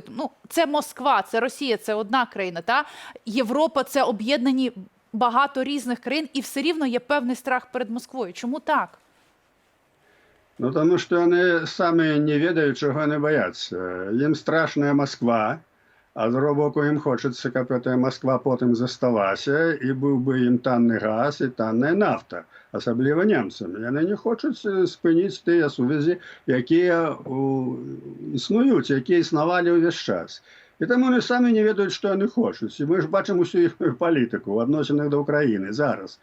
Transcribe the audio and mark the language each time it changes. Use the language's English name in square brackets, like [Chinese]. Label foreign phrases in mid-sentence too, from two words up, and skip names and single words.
[Ukrainian] Ну, це Москва, це Росія, це одна країна, та? Європа – це об'єднані багато різних країн, і все рівно є певний страх перед Москвою. Чому так? Ну, тому що вони самі не ведають, чого вони бояться. Їм страшна Москва, А з другого боку, ім хочеться, [Belarusian] каб эта Москва потым засталася, і быў бы ім танны газ і танная нафта, асабліва немцам. Яны не хочуць спыніць тыя сувязі, якія існуюць, якія існавалі ўвесь час. І таму [Ukrainian] вони самі [Belarusian] не ведаюць, што яны хочуць. І мы ж бачым усю іх палітыку ў адносінах да Ўкраіны зараз.